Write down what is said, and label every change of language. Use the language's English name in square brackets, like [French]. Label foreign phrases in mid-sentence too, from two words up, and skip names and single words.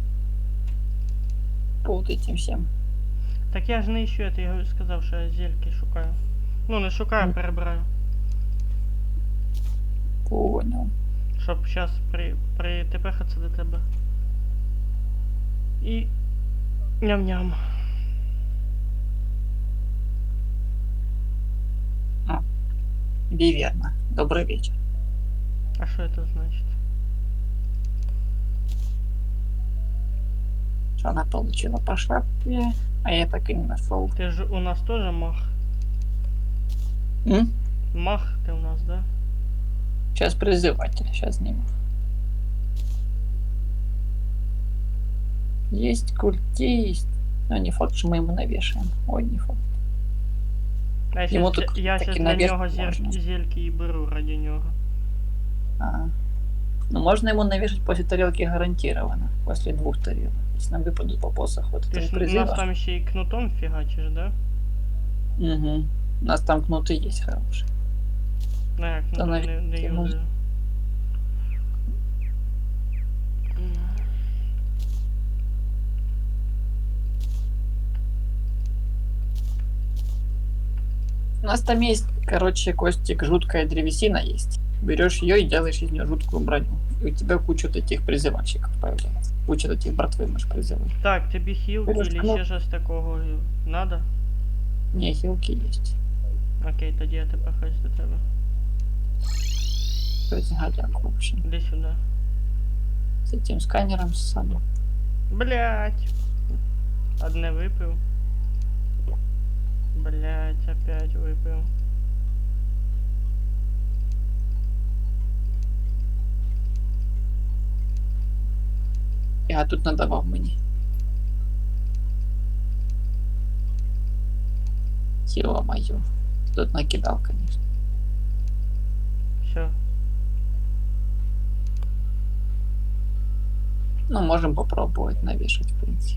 [Russian] По вот этим всем. Так я ж не ищу это, [Ukrainian] я сказав, що я зельки шукаю. Ну, не шукаю, перебираю. [Russian] Понял. [Ukrainian] Щоб зараз притепехатися до тебе. І... Ням-ням. [Russian] Виверна. Добрый вечер. [Ukrainian] А що це значить? [Russian] Что она получила по шапке, а я так и не нашел. [Ukrainian] Ти ж у нас теж мах? [Russian] Мах ты у нас, да? Сейчас призыватель, сейчас сниму. Есть культист. Но не факт, что мы ему навешаем. Ой, не факт. А [Ukrainian] Йому я тут щас таки для навес нього можна. зельки і беру ради нього. Ну, [Russian] можно ему навешать после тарелки гарантированно. После 2 тарелок. Если нам выпадут по посоху, это [Ukrainian] Ти не ж у [Russian] призыва. [Ukrainian] нас там ще й кнутом фігачиш, да? [Russian] Угу. У нас там кнуты есть хорошие. [Ukrainian] Ну як, кнутом не ну, юзаю. [Russian] У нас там есть, короче, Костик, жуткая древесина есть. Берешь ее и делаешь из нее жуткую броню. И у тебя куча вот этих призывальщиков появляется. Куча вот этих братвы можешь призывать. [Ukrainian] Так, тобі хілки Береш [Russian] или кнут. [Ukrainian] ще щось такого надо? [Russian] Не, хилки есть. [Ukrainian] Окей, тоді я тепер хаюсь до тебе. [Russian] То есть гадяк, в общем. Иди сюда. С этим сканером самым. Блять. Одне выпил. Блять, опять выпил. [Ukrainian] Я тут надавав мені. [Russian] Ё-моё. Тут накидал, конечно. Все. Ну, можем попробовать навешать, в принципе.